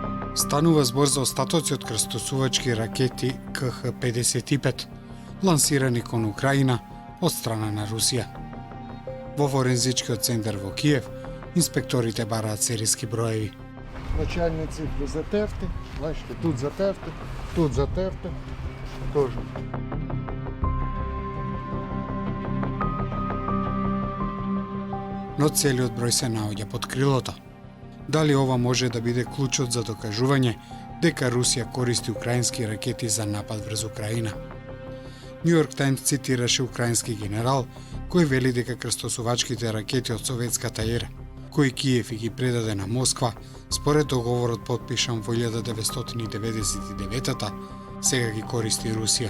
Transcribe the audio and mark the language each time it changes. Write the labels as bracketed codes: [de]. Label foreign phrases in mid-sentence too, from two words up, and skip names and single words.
[mk] Станува збор за остатоци од крстосувачки ракети КХ-55, лансирани кон Украина од страна на Русија. Во форензичкиот центар во Киев, инспекторите бараат серијски броеви. [uk] Начальні цифри затерти, бачите, тут затерти, теж. [mk] Но целиот број се наоѓа под крилото. Дали ова може да биде клучот за докажување дека Русија користи украински ракети за напад врз Украина? Нью Йорк Таймс цитираше украински генерал кој вели дека крстосувачките ракети од советската ера, кои Киев и ги предаде на Москва, според договорот потпишан во 1999-та, сега ги користи Русија.